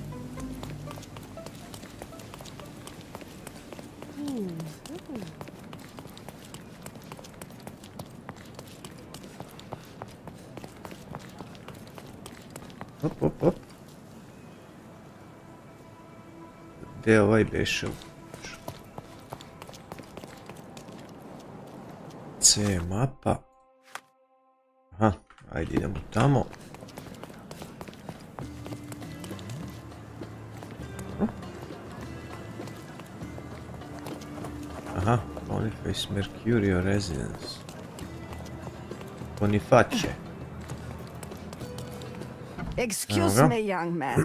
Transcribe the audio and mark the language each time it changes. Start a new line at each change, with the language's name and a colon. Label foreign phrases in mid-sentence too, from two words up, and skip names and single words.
Bosnian: Hop. Gdje je ovaj bešel? C mapa. Aha, ajde idemo tamo. Aha, Boniface Mercurio Residence. Boniface.
English: Excuse me, young man.